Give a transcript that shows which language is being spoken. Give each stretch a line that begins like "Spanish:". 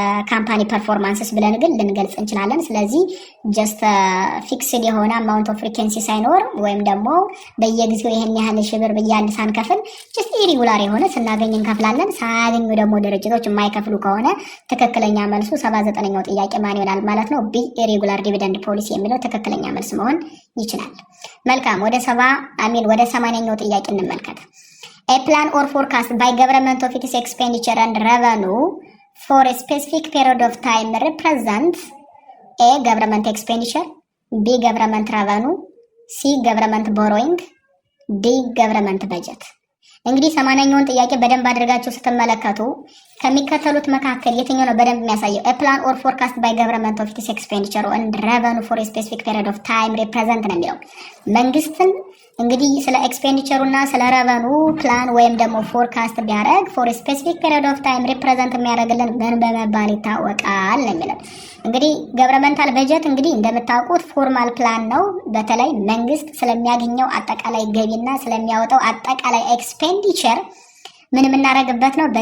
Amharic: ካምፓኒ ፐርፎርማንስስ ብለን ግን ልንገልጽ እንችላለን። ስለዚህ ጀስት ፊክስድ የሆነ አማውንት ኦፍ ፍሪኬንሲ ሳይኖር ወይም ደግሞ በየጊዜው ይሄን ያህል ሺህ ብር በየአንድ ሳንከፍል ጀስት ኢሬጉላር የሆነ ስናገኝ እንከፍላለን፣ ሳያገኙ ደግሞ ድርጅቶች የማይከፍሉ ከሆነ ትክክለኛ መልሱ 79ኛው ጥያቄ ማን ይሆናል ማለት ነው? ቢ ኢሬጉላር ዲቪደንድ ፖሊሲ የሚለው ትክክለኛ መልስ መሆን ይችላል። መልካም፣ ወደ 80ኛው ጥያቄ እንመልከት።
English: A plan or forecast by government of its expenditure and revenue for a specific period of time represents A government expenditure, B government revenue, C government borrowing, D government budget።
Amharic: እንግዲህ 80ኛውን ጥያቄ በደንብ አድርጋችሁ ስትመለከቱ ከሚከተሉት መካከል የትኛው ነው በደንብ የሚያሳየው?
English: A plan or forecast by government of its expenditure and revenue for a specific period of time represent
Amharic: ነው የሚለው መንግስትን እንግዲህ ስለ ኤክስፔንዲቸሩና ስለ ረቨኑ ፕላን ወይም ደግሞ ፎርካስት ቢያደርግ ፎር ስፔሲፊክ ፔሪድ ኦፍ ታይም ሪፕሬዘንት የሚያደርግልን ምን በመባል ይታወቃል ነው የሚለው። እንግዲህ ገቨርንመንታል በጀት እንግዲህ እንደምታውቁት ፎርማል ፕላን ነው። በተለይ መንግስት ስለሚያገኘው አጠቃላይ ገቢና ስለሚያወጣው አጠቃላይ ኤክስፔንዲቸር ምን የምናደርግበት ነው?